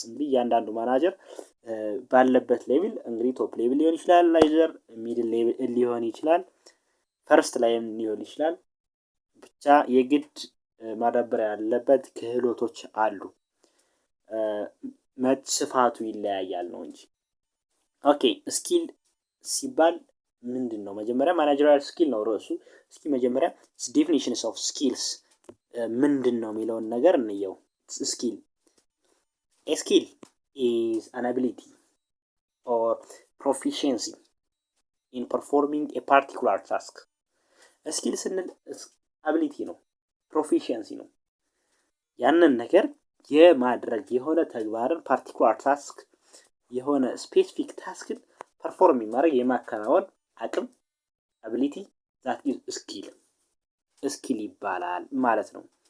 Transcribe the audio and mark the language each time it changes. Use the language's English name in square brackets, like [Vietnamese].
[Amharic] እንግዲህ እያንዳንዱ ማናጀር ባለበት ሌቭል እንግዲህ ቶፕ ሌቭል ሊሆን ይችላል፣ ላይዘር ሚድል ሌቭል ሊሆን ይችላል፣ ፈርስት ላይም ሊሆን ይችላል። ብቻ የግድ ማዳበር ያለበት ክህሎቶች አሉ። ስፋቱ ይለያያል ነው እንጂ። ኦኬ ስኪል ሲባል ምንድነው? መጀመሪያ ማናጀሪያል ስኪል ነው ርዕሱ። እስኪ መጀመሪያ ዴፊኒሽንስ ኦፍ ስኪልስ ምንድነው የሚለውን ነገር እንየው። skill. [English] A skill is an ability or proficiency in performing a particular task. [Amharic] A skill ስንል ability ነው፣ proficiency ነው። ያንን ነገር የማድረግ የሆነ ተግባርን particular task የሆነ specific ታስክን perform ማድረግ የማከናወን አቅም [English] ability that is skill [Amharic] ይባላል ማለት ነው።